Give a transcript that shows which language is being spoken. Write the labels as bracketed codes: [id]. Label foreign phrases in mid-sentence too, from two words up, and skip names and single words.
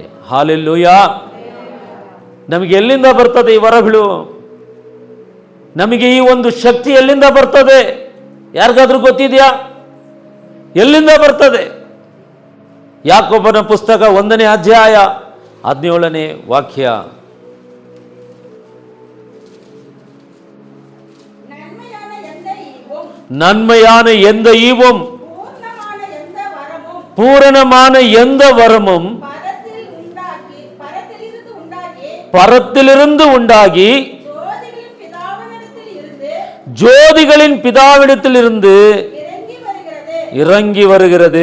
[kn] ಹಾಲೆಲೂಯಾ. ನಮಗೆ ಎಲ್ಲಿಂದ ಬರ್ತದೆ ಈ ವರಗಳು? ನಮಗೆ ಈ ಒಂದು ಶಕ್ತಿ ಎಲ್ಲಿಂದ ಬರ್ತದೆ? ಯಾರಿಗಾದ್ರೂ ಗೊತ್ತಿದೆಯಾ? ಎಲ್ಲಿಂದ ಬರ್ತದೆ? ಯಾಕೋಬನ ಪುಸ್ತಕ 1ನೇ ಅಧ್ಯಾಯ 17ನೇ ವಾಕ್ಯ. [ta] நன்மையான எந்த ஈவும் பூரணமான எந்த வரமும் பரத்திலிருந்து உண்டாகி ஜோதிகளின் பிதாவிடத்திலிருந்து இறங்கி வருகிறது.